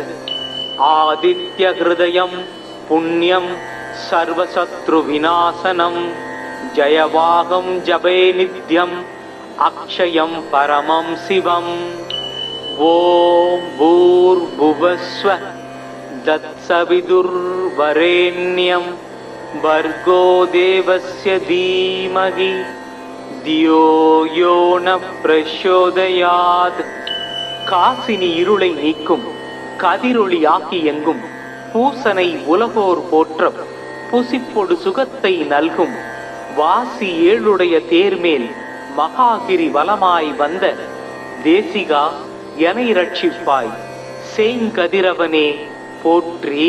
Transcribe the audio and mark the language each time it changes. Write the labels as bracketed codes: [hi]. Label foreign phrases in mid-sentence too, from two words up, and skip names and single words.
[sa] आदित्यहृदयं पुण्यं सर्वशत्रुविनाशनं जयावहं जपे नित्यम् अक्षयं परमं शिवम्. ॐ भूर्भुवस्वः तत्सवितुर्वरेण्यं भर्गो देवस्य धीमहि धियो यो न प्रचोदयात्. [ta] காசினி இருளை நீக்கும் கதிரொளியாகி எங்கும் பூசனை உலகோர் போற்றம் புசிப்பொடு சுகத்தை நல்கும் வாசி ஏழுடைய தேர்மேல் மகாகிரி வலமாய் வந்த தேசிகா எனை ரட்சிப்பாய் செங்கதிரவனே போற்றி.